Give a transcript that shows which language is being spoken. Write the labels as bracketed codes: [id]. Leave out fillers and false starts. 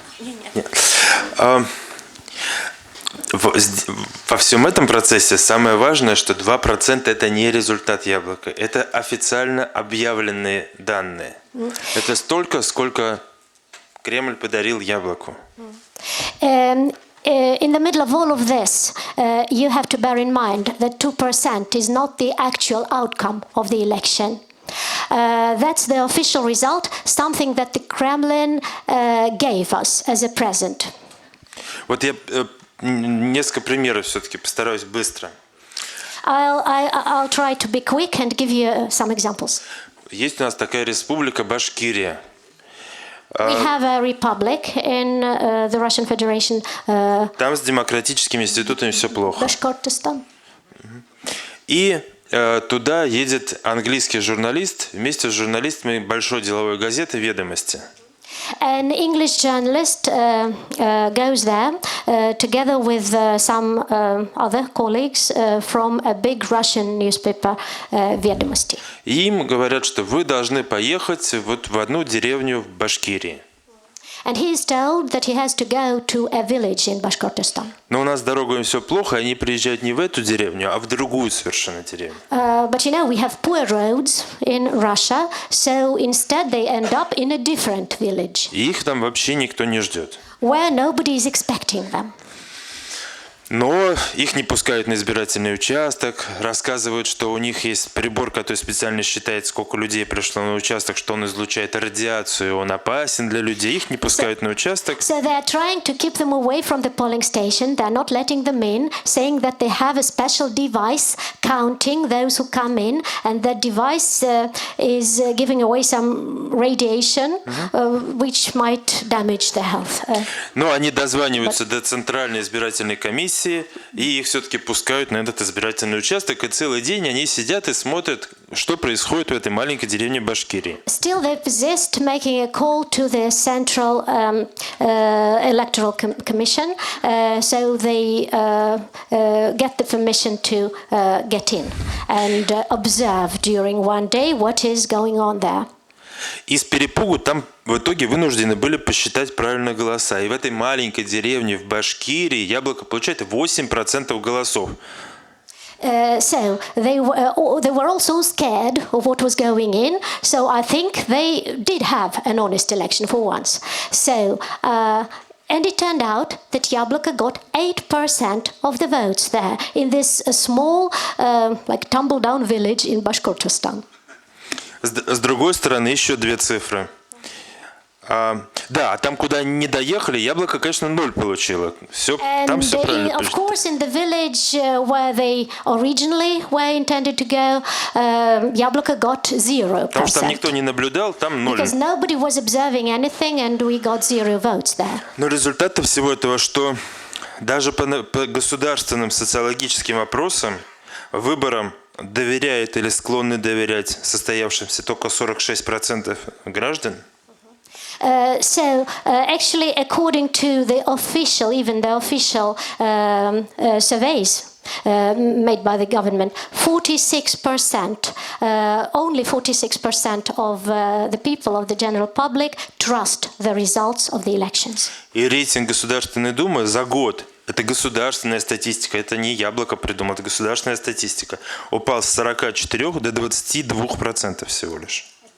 [ru] Нет. Во всем этом процессе самое важное, что 2% это не результат Яблока, это официально объявленные данные. Это столько, сколько Кремль подарил Яблоку. [en] In the middle of all of this, you have to bear in mind that 2% is not the actual outcome of the election. That's the official result, something that the Kremlin gave us as a present. [ru] Вот я несколько примеров все-таки постараюсь быстро. [en] I'll try to be quick and give you some examples. [ru] Есть у нас такая республика Башкирия. [en] We have a republic in the Russian Federation. [ru] Там с демократическими институтами все плохо. Башкортостан. И туда едет английский журналист вместе с журналистами большой деловой газеты «Ведомости». [en] An English journalist goes there together with some other colleagues from a big Russian newspaper, Ведомости. [ru] И им говорят, что вы должны поехать вот в одну деревню в Башкирии. [en] And he is told that he has to go to a village in Bashkortostan. [ru] Но у нас с дорогами все плохо, они приезжают не в эту деревню, а в другую совершенно деревню. [en] But you know, we have poor roads in Russia, so instead they end up in a different village. [ru] И их там вообще никто не ждет. [en] Where nobody is expecting them. [ru] Но их не пускают на избирательный участок, рассказывают, что у них есть прибор, который специально считает, сколько людей пришло на участок, что он излучает радиацию, он опасен для людей, их не пускают на участок. [en] So they are trying to keep them away from the polling station, they're not letting them in, saying that they have a special device counting those who come in, and that device is giving away some radiation, which might damage their health. [ru] Но они дозваниваются до Центральной избирательной комиссии, и их все-таки пускают на этот избирательный участок, и целый день они сидят и смотрят, что происходит в этой маленькой деревне Башкирии. [en] Still they persist making a call to the Central Electoral Commission, so they get the permission to get in and observe during one day what is going on there. [ru] Из перепугу там в итоге вынуждены были посчитать правильно голоса. И в этой маленькой деревне в Башкирии Яблоко получает 8% голосов. [en] So they were also scared of what was going in. So I think they did have an honest election for once. So and it turned out that Yabloko got 8% of the votes there in this small, like tumble-down village in Bashkortostan. [ru] С другой стороны, еще две цифры. Да, там, куда не доехали, Яблоко, конечно, 0 получило. Все, там все правильно. [en] Of course, in the village where they originally were intended to go, Yabloko got 0%. [ru] Потому что там никто не наблюдал, там 0. [en] Because nobody was observing anything, and we got 0 votes there. [ru] Но результат всего этого, что даже по государственным социологическим опросам, выборам доверяют или склонны доверять состоявшимся только 46% граждан. [en] So actually, according to the official, even the official surveys made by the government, 46%, only 46% of the people of the general public trust the results of the elections. [ru] И рейтинг Государственной Думы за год, это государственная статистика, это не Яблоко придумал, это государственная статистика, упал с 44 до 22% всего лишь.